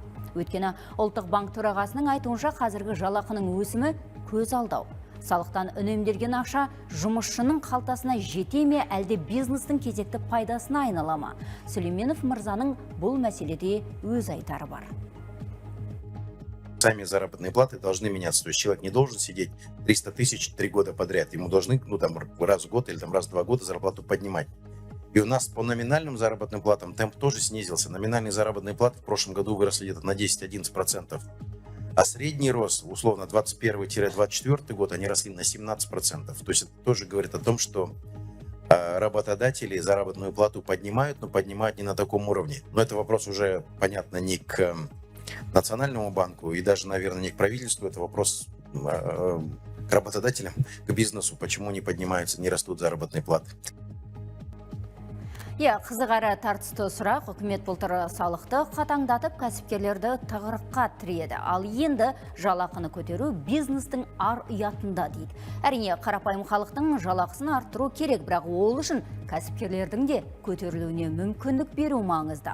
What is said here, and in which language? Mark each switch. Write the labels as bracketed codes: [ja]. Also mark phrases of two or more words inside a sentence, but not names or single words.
[kk] Өйткені ұлттық банк төрағасының айтуынша қазіргі жалақының өсімі көз алдау. Салықтан үнемделген ақша жұмысшының қалтасына жете ме, әлде бизнестің кезекті пайдасына айнала ма? Сүлейменов мырзаның бұл мәселеде өз айтары бар. [ru] Сами заработные платы должны меняться. То есть человек не должен сидеть 300 тысяч 3 года подряд. Ему должны раз в год или раз в 2 года зарплату поднимать. И у нас по номинальным заработным платам темп тоже снизился. Номинальные заработные платы в прошлом году выросли где-то на 10-11%. А средний рост, условно, 21-24 год, они росли на 17%. То есть это тоже говорит о том, что работодатели заработную плату поднимают, но поднимают не на таком уровне. Но это вопрос уже, понятно, не к Национальному банку и даже, наверное, не к правительству. Это вопрос к работодателям, к бизнесу, почему не поднимаются, не растут заработные платы. [kk] Қызығары тартысты сұрақ, үкімет былтыр салықты қатаңдатып, кәсіпкерлерді тығырыққа тіреді. Ал енді жалақыны көтеру бизнестің ар ұятында дейді. Әрине, қарапайым халықтың жалақысын арттыру керек, бірақ ол үшін кәсіпкерлердің де көтерілуіне мүмкіндік беру маңызды.